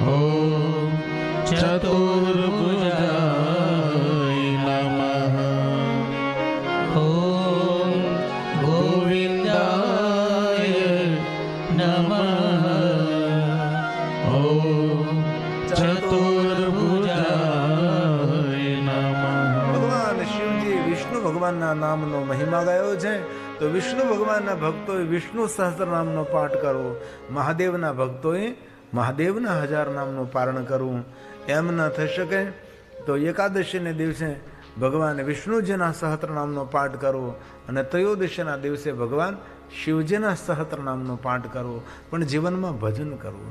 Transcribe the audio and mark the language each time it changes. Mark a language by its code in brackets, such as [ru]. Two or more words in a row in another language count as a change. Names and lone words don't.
[sa] ओम चतुर्भुजाय नमः. ओम गोविंदाय नमः. ओम चतुर्भुजाय नमः. [gu] ભગવાન શિવજી વિષ્ણુ ભગવાનના નામનો મહિમા ગાયો છે. તો વિષ્ણુ ભગવાનના ભક્તોએ વિષ્ણુ સહસ્ત્ર નામનો પાઠ કરવો, મહાદેવના ભક્તોએ મહાદેવના 1000 નામનું પારણ કરવું. એમ ન થઈ શકે તો એકાદશીને દિવસે ભગવાન વિષ્ણુજીના સહસ્ત્ર નામનો પાઠ કરવો અને ત્રયોદશીના દિવસે ભગવાન શિવજીના સહસ્ત્ર નામનો પાઠ કરવો, પણ જીવનમાં ભજન કરવું.